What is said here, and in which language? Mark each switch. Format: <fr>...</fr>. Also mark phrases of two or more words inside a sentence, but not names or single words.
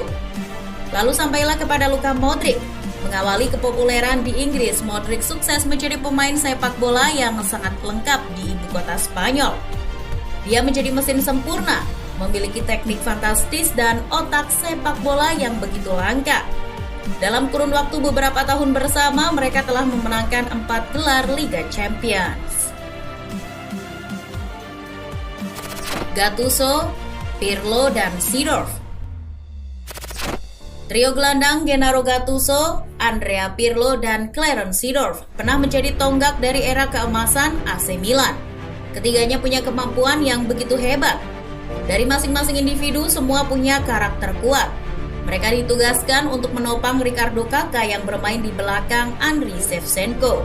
<id>Lalu sampailah kepada Luka Modric. Mengawali kepopuleran di Inggris, Modric sukses menjadi pemain sepak bola yang sangat lengkap di ibu kota Spanyol. Dia menjadi mesin sempurna, memiliki teknik fantastis dan otak sepak bola yang begitu langka. Dalam kurun waktu beberapa tahun bersama, mereka telah memenangkan 4 gelar Liga Champions. Gattuso, Pirlo, dan Seedorf. Trio gelandang Gennaro Gattuso, Andrea Pirlo, dan Clarence Seedorf pernah menjadi tonggak dari era keemasan AC Milan. Ketiganya punya kemampuan yang begitu hebat. Dari masing-masing individu, semua punya karakter kuat. Mereka ditugaskan untuk menopang Ricardo Kakak yang bermain di belakang Andriy Shevchenko.</id>